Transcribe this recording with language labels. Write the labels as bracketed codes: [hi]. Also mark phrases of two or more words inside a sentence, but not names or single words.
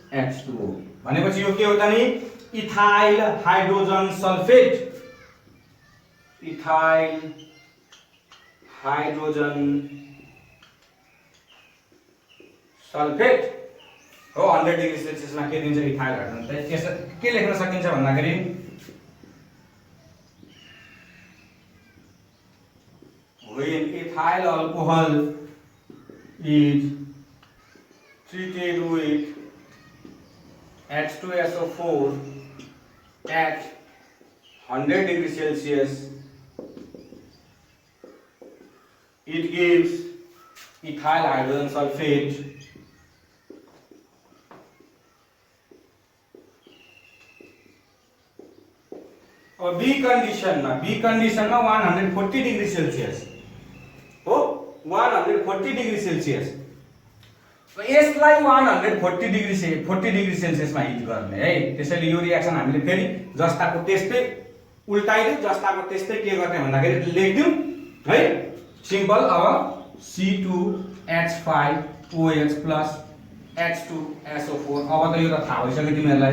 [ne] यो H2O भनेपछि यो के हो त नि [en] ethyl hydrogen sulfate, ethyl hydrogen sulfate [ne] हो। 100 [en] degree Celsius [ne] के दिन्छ [en] ethyl hydrogen. [ne] त यसो के लेख्न सकिन्छ भन्दाखेरि [en] when ethyl alcohol is treated with H2SO4 at 100 degree Celsius, it gives ethyl hydrogen sulfate [hi] और बी कंडीशन में 140 डिग्री सेल्सियस [en] हो, 140 डिग्री सेल्सियस। [ne] तो यसलाई 140 डिग्री से 40 [en] degree Celsius [ne] हिट गर्ने है। त्यसैले यो रिएक्सन हामीले फेरि जस्ताको त्यस्तै उल्टाइदिउँ, जस्ताको त्यस्तै के गर्ने भन्दाखेरि लेख्दिउँ है, सिम्पल। अब C2H5OH प्लस H2SO4। अब त यो त थाहा भइसक्यो तिमीहरूलाई।